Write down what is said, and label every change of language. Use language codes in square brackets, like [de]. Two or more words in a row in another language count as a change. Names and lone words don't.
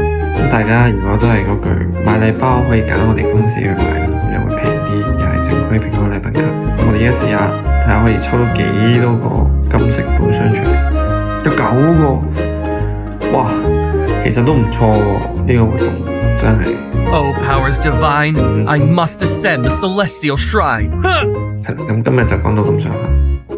[yue] 咁大家如果都係嗰句買禮包可以揀我哋公司去買啦，又會平啲，又係正規蘋果禮品卡。我哋而家試下睇下可以抽到幾多個金色寶箱出嚟，有9個，哇！其實都唔錯喎，呢個活動真係。 [en] Oh, powers divine! I must ascend the celestial shrine. [yue] 係啦，咁今日就講到咁上下。